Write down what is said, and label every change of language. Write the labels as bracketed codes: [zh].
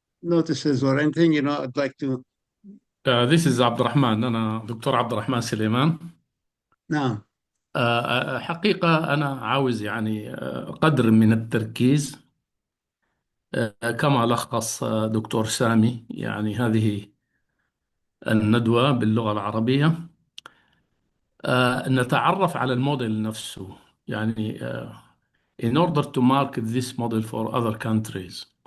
[en] notices or anything, I'd like to. This is [ar] عبد الرحمن، أنا دكتور عبد الرحمن سليمان. نعم. حقيقة أنا عاوز يعني قدر من التركيز كما لخص دكتور سامي يعني هذه الندوة باللغة العربية. نتعرف على الموديل نفسه، يعني [en] in order to market this model for other countries.